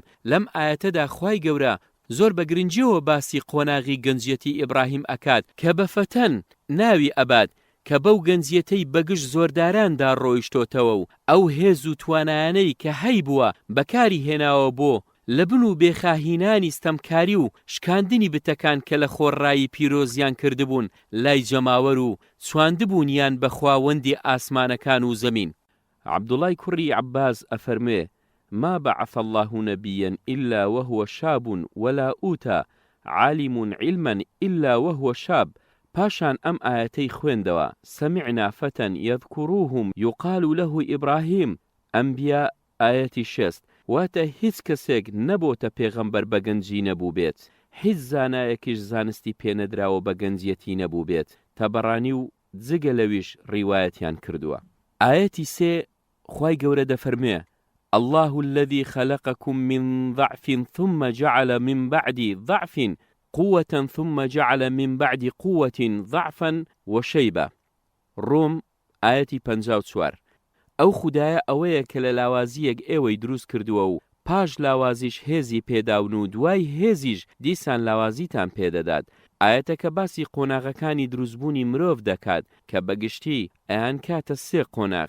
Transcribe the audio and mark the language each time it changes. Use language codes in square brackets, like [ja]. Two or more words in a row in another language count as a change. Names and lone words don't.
[ckb] لەم ئاەتەدا خوای گەورە زۆر بە گرنگیەوە باسی قۆناغی گەنجەتی ئیبراهیم ئەکات کە بە فەتەن ناوی ئەبات کە بەو گەنجیەتەی بەگشت زۆرداراندا ڕۆیشتۆتەوە و ئەو هێز و توانایانەی کە هەی بووە بەکاری هێناوە بۆ لە بن و بێخاهینانی ستەمکاری و شکاندنی بتەکان کە لە خۆڕایی پیرۆزیان کردبوون لای جەماوەر و چواندبوونیان بە خواوەندی ئاسمانەکان و زەمین. عەبدوڵای کوڕی عەباس ئەفەرمێ [ar] ما بعث الله نبيا إلا وهو شاب ولا أوتى عالم علما إلا وهو شاب. [ckb] پاشان ئەم ئاەتەی خوێندەوە [ar] سمعنا فتى يذكروهم يقال له إبراهيم. [ckb] ئەنبیا ئاەتی 6. واتە هیچ کەسێک نەبۆتە پێغەمبەر بە گەنجی نەبوو بێت، هیچ زانایەکیش زانستی پێنەدراوە بە گەنجیەتی نەبوو بێت. تەبەڕانی و جگە لەویش ڕیوایەتیان کردووە. ئاەتی 3 خوای گەورە دەفەرمێ [ar] الله الذي خلقكم من ضعف ثم جعل من بعد ضعف قوة ثم جعل من بعد قوة ضعفا وشيبة. [ckb] روم ئاەتی 54. ئەو خودایە ئەوەیە کە لە لاوازیەک ئێوەی دروست کردووە و پاش لاوازیش هێزی پێداون و دوای هێزیش دیسان لاوازیتان پێدەدات. ئاەتەکە باسی قۆناغەکانی دروستبوونی مرۆڤ دەکات کە بەگشتی ئەیان کاتە 3 قۆناغ.